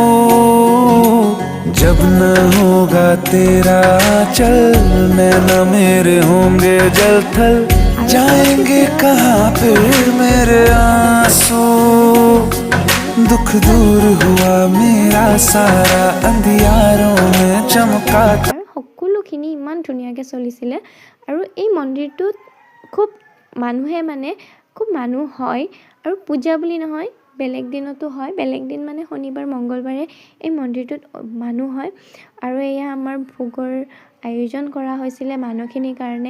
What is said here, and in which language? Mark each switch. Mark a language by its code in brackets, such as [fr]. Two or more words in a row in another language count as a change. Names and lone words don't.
[hi] जब न होगा तेरा चल, नैना मेरे होंगे जल थल, जाएंगे कहाँ फिर मेरे आंसू। दुख दूर हुआ मेरा सारा, अंधियारों में चमका। [as] সকলোখিনি ইমান ধুনীয়াকৈ চলিছিলে আৰু এই মন্দিৰটোত খুব মানুহে খুব মানুহ হয় আৰু পূজা বুলি নহয়, বেলেগ দিনতো হয়। বেলেগ দিন মানে শনিবাৰ মঙ্গলবাৰে এই মন্দিৰটোত মানুহ হয় আৰু এয়া আমাৰ ভোগৰ আয়োজন কৰা হৈছিলে মানুহখিনিৰ কাৰণে।